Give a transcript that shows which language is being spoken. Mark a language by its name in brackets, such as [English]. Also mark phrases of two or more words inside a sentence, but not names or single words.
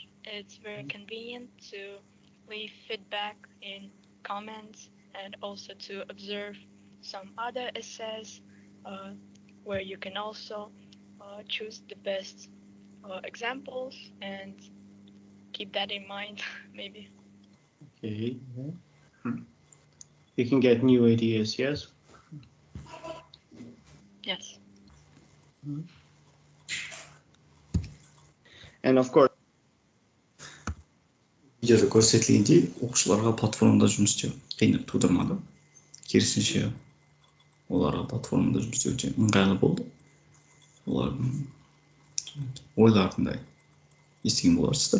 [English] It's very convenient to leave feedback in comments and also to observe some other essays where you can also choose the best examples and keep that in mind, maybe. Okay. You can get new ideas, yes? Yes. And of course, [Kazakh] Видеода көрсетілгендей, оқушыларға платформада жұмыс істеу қиындық тудырмады. Керісінше, оларға платформада жұмыс істеу өте ыңғайлы болды. Олардың ойларындай естіген боларсыздар.